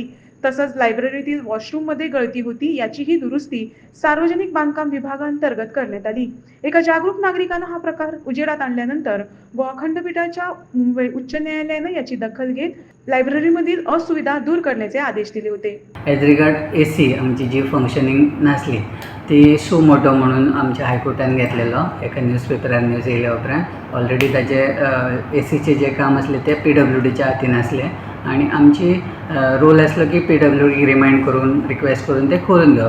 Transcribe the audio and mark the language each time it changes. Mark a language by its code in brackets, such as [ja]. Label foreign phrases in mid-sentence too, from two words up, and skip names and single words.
[mr] तसंच लायब्ररीतील वॉशरूममध्ये गळती होती याचीही दुरुस्ती सार्वजनिक बांधकाम विभागांतर्गत करण्यात आली. एका जागरूक नागरिकानं हा प्रकार उजेडात आणल्यानंतर गोवा खंडपीठाच्या मुंबई उच्च न्यायालयानं याची दखल घेत लायब्ररीमधील असुविधा दूर करण्याचे आदेश दिले होते. [en] as regard AC [kok] आमची जी फंक्शनिंग नासली ती [la] suo motu [kok] म्हणून आमच्या हायकोर्टान घेतलेलो. एका न्यूजपेपरार न्यूज येयल्या उपरांत ऑलरेडी ताचे एसीचे जे काम आसले ते PWDच्या हातीन आसले आणि आमची रोल आसलो की PWD रिमाइंड करून रिक्वेस्ट करून ते करून घेवप.